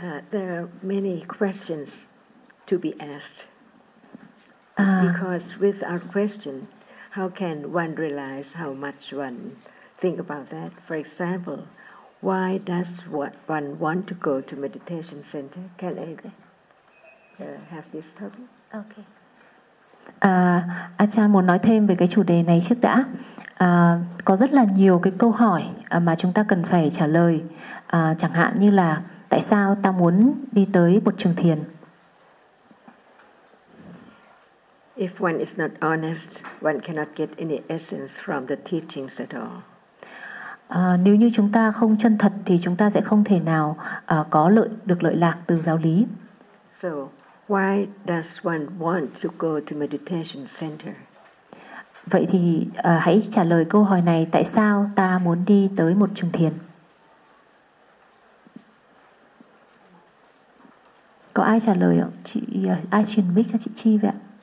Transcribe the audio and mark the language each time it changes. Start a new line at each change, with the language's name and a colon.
English: There are many questions to be asked. Because with our question, how can one realize how much one think about that? For example, why does one want to go to meditation center? Can I have this topic? Okay.
Vietnamese: Achan muốn nói thêm về cái chủ đề này trước đã. Có rất là nhiều cái câu hỏi mà chúng ta cần phải trả lời. Chẳng hạn như là tại sao ta muốn đi tới một trường thiền?
English: If one is not honest, one cannot get any essence from the teachings at all.
Vietnamese: Nếu như chúng ta không chân thật thì chúng ta sẽ không thể nào có lợi lạc từ giáo lý.
English: So, why does one want to go to meditation center?
Vietnamese: Vậy thì hãy trả lời câu hỏi này, tại sao ta muốn đi tới một trường thiền? Có ai trả lời không? Chị ai truyền mic cho chị Chi vậy ạ?